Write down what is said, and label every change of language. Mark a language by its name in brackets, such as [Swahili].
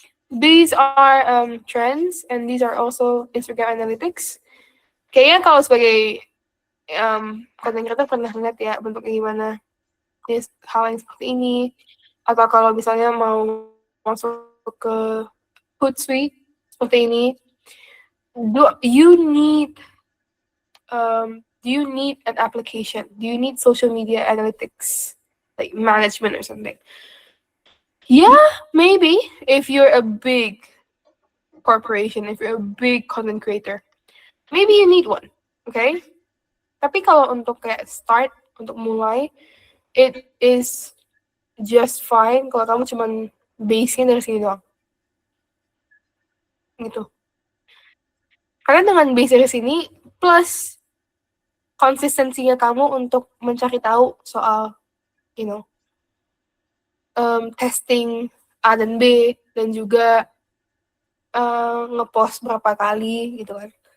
[English] These are trends and these are also Instagram Analytics. [Indonesian] Kayaknya kalau sebagai content creator pernah lihat ya bentuknya gimana. Hal yang seperti ini. Atau kalau misalnya mau masuk ke Hootsuite seperti ini, [English] do you need an application? Do you need social media analytics, like management or something? Yeah, maybe if you're a big corporation, if you're a big content creator, maybe you need one, okay? [Indonesian] Tapi kalau untuk kayak start, untuk mulai, [English] it is just fine [Indonesian] kalau kamu cuman base-nya dari sini doang. Gitu. Karena dengan base dari sini, plus konsistensinya kamu untuk mencari tahu soal, testing A dan B, dan juga ngepost berapa kali gitu kan.